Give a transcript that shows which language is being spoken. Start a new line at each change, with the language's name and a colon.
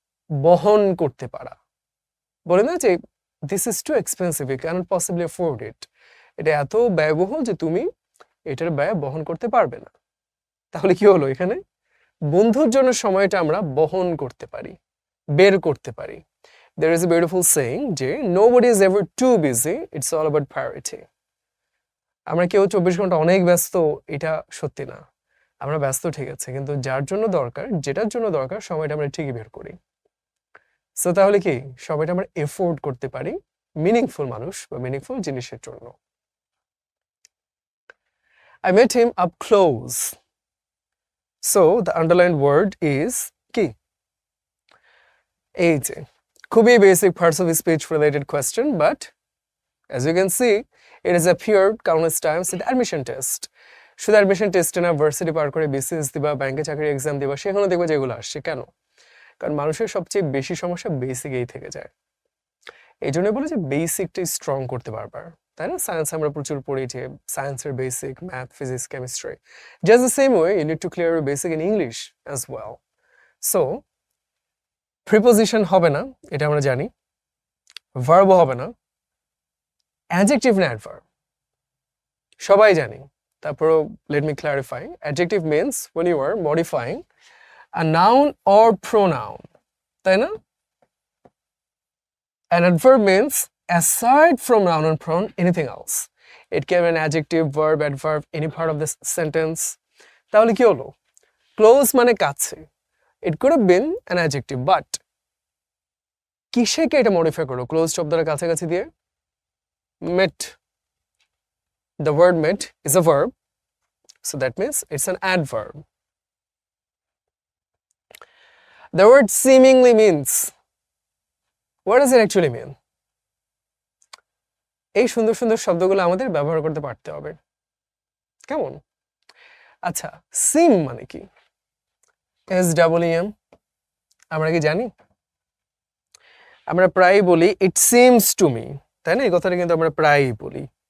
Bangla: বহন করতে পারা। বলে না যে
English: this is too expensive, you can't possibly afford it,
Bangla: এটা এত ব্যয়বহুল যে তুমি এটার ব্যয় বহন করতে পারবে না। তাহলে কি হলো? এখানে বন্ধুর জন্য সময়টা আমরা বহন করতে পারি, বের করতে পারি।
English: There is a beautiful saying যে nobody is ever too busy, it's all about priority.
Bangla: আমরা কেউ 24 ঘন্টা অনেক ব্যস্ত, এটা সত্যি না। আমরা ব্যস্ত ঠিক আছে, কিন্তু যার জন্য দরকার, যেটার জন্য দরকার সময়টা আমরা ঠিকই বের করি। সো তাহলে কি সময়টা আমরা এফোর্ড করতে পারি মিনিংফুল মানুষ বা মিনিংফুল জিনিসের জন্য।
English: I met him up close. So the underlined word is কি?
Bangla: এই যে খুবই basic
English: parts of speech related question, but as you can see it has appeared countless times in the admission test.
Bangla: শুধু admission টেস্টে না, varsity পার করে BCS দিবা, ব্যাংকে চাকরির এক্সাম দিবা, সেখানে দেখবো যেগুলো আসছে। কেন? কারণ মানুষের সবচেয়ে বেশি সমস্যা বেসিকেই থেকে যায়। এই জন্য বলে যে বেসিকটাই স্ট্রং করতে বারবার, তাই না? সায়েন্স আমরা প্রচুর পড়ি যে সায়েন্সের basic, math, physics, chemistry.
English: Just the same way you need to clear your basic in English as well. So
Bangla: preposition হবে না, এটা আমরা জানি। ভার্বও হবে না।
English: adjective না adverb
Bangla: সবাই জানি। তারপরও
English: let me clarify, adjective means when you are modifying a noun or pronoun,
Bangla: তাই না?
English: An adverb means aside from noun and pronoun anything else. It can be an adjective, verb, adverb, any part of this sentence.
Bangla: তাহলে কি হলো?
English: Close
Bangla: মানে কাছে,
English: it could have been an adjective, but
Bangla: কিসেকে এটা modify করো? Close শব্দটা কাছাকাছি দিয়ে met.
English: The word met is a verb, so that means it's an adverb. The word seemingly means, what does it actually mean?
Bangla: এই সুন্দর সুন্দর শব্দগুলো আমাদের ব্যবহার করতে পারতে হবে, কেমন? আচ্ছা, সিম মানে কি? SEEM আমরা কি জানি? আমরা প্রায়ই বলি
English: it seems to me,
Bangla: তাই না? এই কথাটা কিন্তু আমরা প্রায়ই বলি।